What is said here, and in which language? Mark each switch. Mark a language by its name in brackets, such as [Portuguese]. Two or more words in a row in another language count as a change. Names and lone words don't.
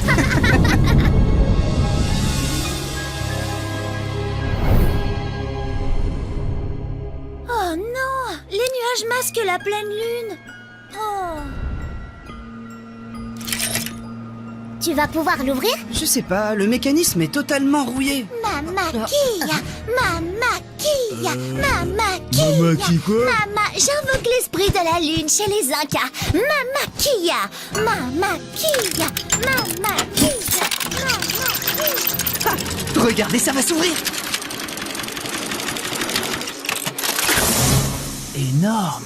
[French] Oh non! Les nuages masquent la pleine lune! Oh! Tu vas pouvoir l'ouvrir? Je sais pas, le mécanisme est totalement rouillé. Mama Kia! Mama Kia! Mama Kia! Mama qui quoi? Mama, j'invoque l'esprit de la lune chez les Incas. Mama Kia! Mama Kia! Mama Kia! Mama Kia! Ah, regardez, ça va s'ouvrir. Énorme.